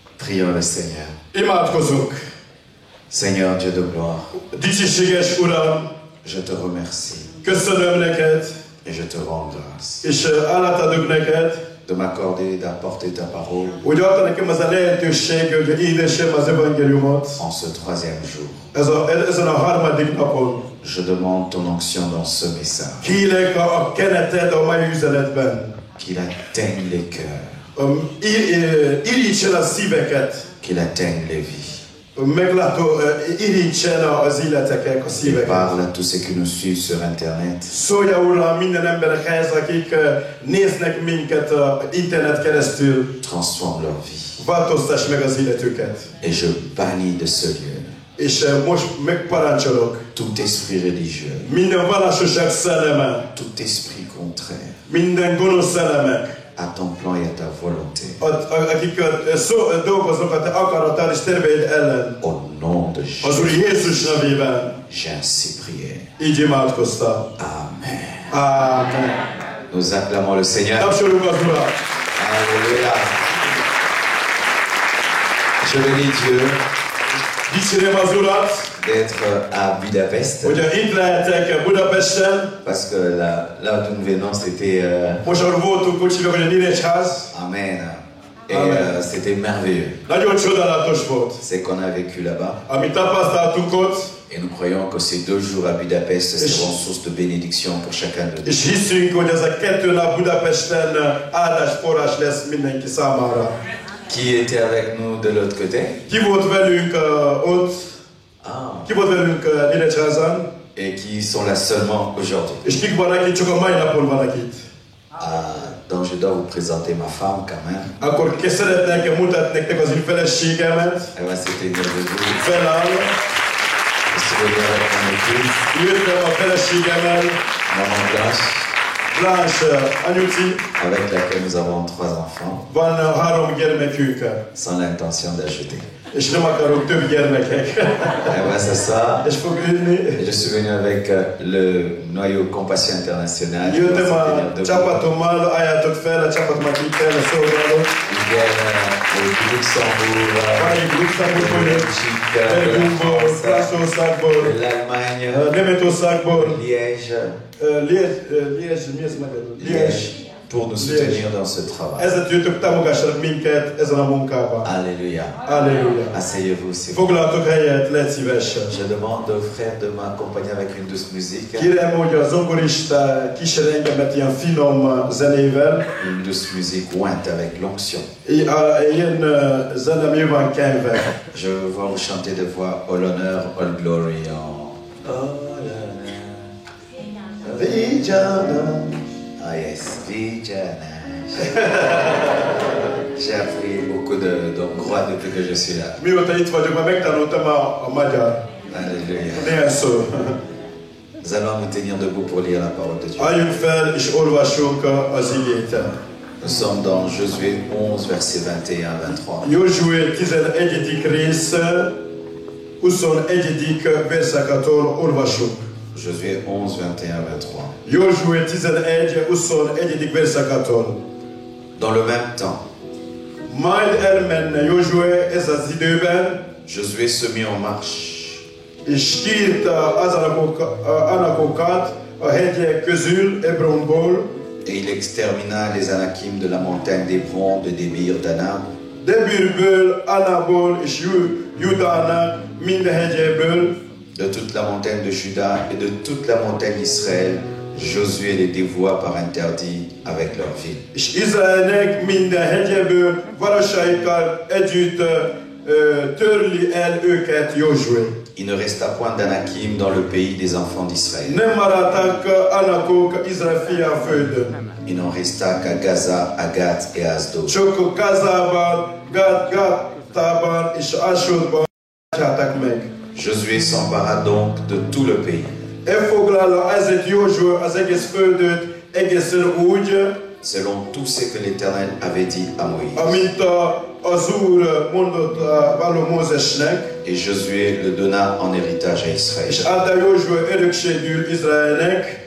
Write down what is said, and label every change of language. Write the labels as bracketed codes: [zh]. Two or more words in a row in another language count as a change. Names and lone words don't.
[fr] Prions le Seigneur. [hu] Imádkozunk. [fr] Seigneur Dieu de gloire, [hu] Dicsiséges Uram, [fr] je te remercie [hu] köszönöm neked, [fr] et je te rends grâce [hu] és állatadok neked, [fr] de m'accorder d'apporter ta parole [hu] hogy adta nekem az a lehetőség, hogy hirdessem az evangéliumot. [fr] en ce troisième jour. [hu] Ezen a harmadik napon. [fr] Je demande ton onction dans ce message, [hu] Kérlek a keneted a mai üzenetben. [fr] qu'il atteigne les cœurs, [hu] Irítsen a szíveket, [fr] qu'il atteigne les vies. [hu] Meglátó, irítsen az életeket, a [fr] Il [hu] szíveket. [fr] parle à tous ceux qui nous suivent sur Internet. [hu] Szólja Uram minden emberekhez, akik néznek minket a internet keresztül. [fr] Transforme leur vie. [hu] Változtass meg az életüket. [fr] Et je bannis de ce lieu [hu] És most megparancsolok. [fr] tout esprit religieux, [hu] Minden vallásosság szelleme, [fr] tout esprit contraire [hu] minden gonosz szellemek, [fr] à ton plan et à ta volonté. [hu] akik dolgoznak a te akaratál és terveid ellen. [fr] Au nom de [hu] Az Úr [fr] Jésus, [hu] Jézus nevében [fr] j'ai ainsi prié. [hu] így imádkoztam. [fr] Amen. [hu] Amen. [fr] Nous acclamons le Seigneur. [hu] Tapsoljuk az Urat. [fr] Alléluia. Je bénis Dieu [hu] Dicsérem az Urat, [fr] d'être à Budapest [hu] hogy itt lehetek Budapesten. [fr] parce que là où nous venons c'était [hu] Most ahol voltunk, úgy hívjuk, hogy a Nyíregyház. [fr] Amen. Et [hu] Amen. [fr] c'était merveilleux. [hu] Nagyon csodálatos volt. [fr] C'est qu'on a vécu là-bas [hu] Amit tapasztaltunk ott, [fr] et nous croyons que ces 2 jours à Budapest seront source de bénédiction pour chacun de nous. [hu] és hiszünk, hogy ez a 2 nap Budapesten áldásforrás lesz mindenki számára. [fr] Qui était avec nous de l'autre côté? [hu] Ki volt velünk ott? Ah. Ki volt velünk Nyíregyházan? [fr] Et qui sont là seulement aujourd'hui. [hu] És kik vannak itt, csak a mai napon vannak itt. [fr] Donc je dois vous présenter ma femme quand même. [hu] Akkor szeretnék mutatni nektek az én feleségemet. [fr] Elle va s'éteindre de vous. [hu] Feláll. [fr] Si vous voulez avec mon épouse, [hu] Jöttem a feleségemmel. [fr] Maman Blanche, [hu] Blanche anyuci. [fr] avec laquelle nous avons 3 enfants, [hu] Van 3 gyermekünk. [fr] sans l'intention d'ajouter. [hu] És nem akarok több gyermekek. [fr] Elle va s'asseoir. [hu] És fog ülni. [fr] Je suis venu avec le noyau Compassion Internationale. [hu] Jöttem a csapatommal, álljátok fel a csapatomat itt el, a szolgálók. [fr] Ils viennent du Luxembourg, [hu] Van Luxemburgból, Belgiumból, [fr] de [hu] Franciaországból, [fr] l'Allemagne, [hu] Németországból, [fr] Liège, [hu] Liège, mi ez magyarul? [fr] Liège, pour nous soutenir dans ce travail. [hu] Ezért jöttök, támogassanak minket ezen a munkában. [fr] Alléluia. [hu] Alléluia. [fr] Asseyez-vous s'il vous plaît. [hu] Foglaltok helyet, légy szíves. [fr] Je demande aux frères de m'accompagner avec une douce musique. [hu] Kérem, hogy a zongorista kísér engemet ilyen finom zenével. [fr] Une douce musique ointe avec l'onction. [hu] Ilyen zene mi van kenve. [fr] Je veux voir vous chanter de voix [en] all honor, all glory [fr] en [en] all honor. [sw] Vijana. [en] Ah yes, [sw] Vijana. [fr] J'ai appris beaucoup de hongrois depuis que je suis là. [hu] Mióta itt vagyok, már megtanultam a magyar. [fr] Alléluia. [hu] Néhány szó. [fr] Nous allons nous tenir debout pour lire la parole de Dieu. [hu] Álljunk fel és olvassunk az igét. [fr] Nous sommes dans Josué 11, verset 21-23. [hu] Józsué 11. rész, 21. verszakától olvasunk. [fr] Josué 11, 21-23. [hu] Józsué 11. 21. verszakától. [fr] Dans le même temps, [hu] Majd elmenne Józsué ez az időben, [fr] Josué se mit en marche. [hu] és kiírta az anakokat a hegyek közül, Hebronból, [fr] Et il extermina les Anakim de la montagne d'Hébron, de Débir, d'Anab, [hu] Debirből, Anából és Judának minden hegyéből, [fr] de toute la montagne de Juda et de toute la montagne d'Israël. Josué les dévoua par interdit avec leur ville. [hu] és Izraelnek minden hegyéből városaikkal együtt törli el őket Józsué. [fr] Il ne resta point d'Anakim dans le pays des enfants d'Israël. [hu] Nem maradtak Anakok Izrael fia földön. [fr] Il n'en resta qu'à Gaza, à Gath et à Asdod. [hu] Csak Gázában, Gátában és Asodban állták meg. [fr] Josué s'empara donc de tout le pays. [hu] Elfoglalta ezért Józsué az egész földöt egészen úgy, [fr] selon tout ce que l'Éternel avait dit à Moïse. [hu] amint az Úr mondott való Mózesnek, [fr] Et Josué le donna en héritage à Israël. [hu] és adta Józsué örökségül Izraelnek,